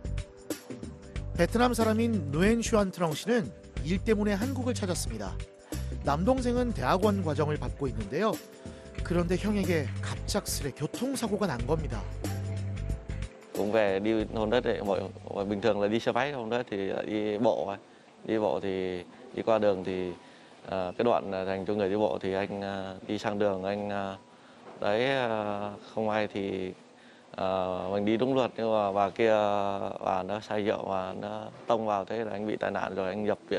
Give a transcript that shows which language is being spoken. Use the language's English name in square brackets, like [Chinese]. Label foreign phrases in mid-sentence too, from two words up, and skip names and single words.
[Korean] 베트남 사람인 누엔 슈안 트렁 씨는 일 때문에 한국을 찾았습니다. 남동생은 대학원 과정을 받고 있는데요. 그런데 형에게 갑작스레 교통사고가 난 겁니다. [Vietnamese] Cũng về đi hôm đó thì bình thường là đi xe máy, hôm đó thì lại đi bộ. Đi bộ thì đi qua đường thì cái đoạn dành cho người đi bộ thì anh đi sang đường anh đấy không may thì mình đi đúng luật nhưng mà bà kia bà nó say rượu và nó tông vào, thế là anh bị tai nạn rồi anh nhập viện.